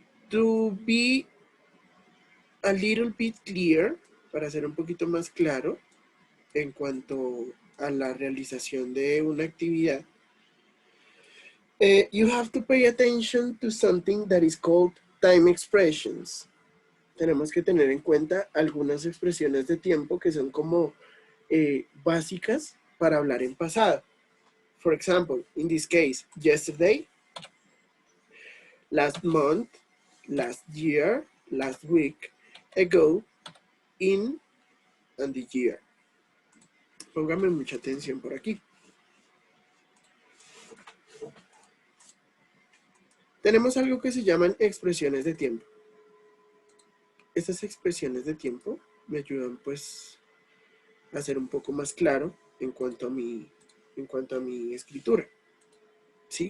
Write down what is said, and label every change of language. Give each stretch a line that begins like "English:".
English: To be a little bit clear,
Spanish: para ser un poquito más claro en cuanto a la realización de una actividad,
English: you have to pay attention to something that is called time expressions.
Spanish: Tenemos que tener en cuenta algunas expresiones de tiempo que son como básicas para hablar en pasado.
English: For example, in this case, yesterday, last month, last year, last week, ago, in, and the year.
Spanish: Póngame mucha atención por aquí. Tenemos algo que se llaman expresiones de tiempo. Estas expresiones de tiempo me ayudan pues a ser un poco más claro en cuanto a mi escritura. ¿Sí?